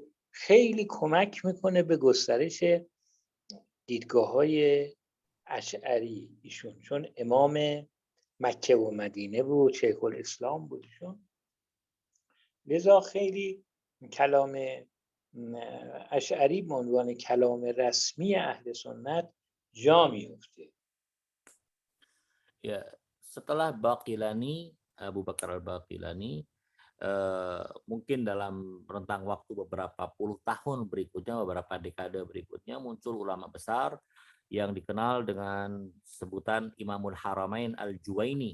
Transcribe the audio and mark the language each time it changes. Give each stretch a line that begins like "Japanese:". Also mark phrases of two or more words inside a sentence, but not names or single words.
Persian: خیلی کمک میکنه به گسترش دیدگاه‌های اشعری ایشون، چون امام مکه و مدینه بود، شیخ الاسلام بود ایشون، لذا خیلی کلام اشعری به عنوان کلام رسمی اهل سنت جا میفته.
Indonesian: Ya, setelah Baqilani, Abu Bakar Al-Baqilani, mungkin dalam rentang waktu beberapa puluh tahun berikutnya, beberapa dekade berikutnya, muncul ulama besar yang dikenal dengan sebutan Imamul Haramain Al-Juwaini.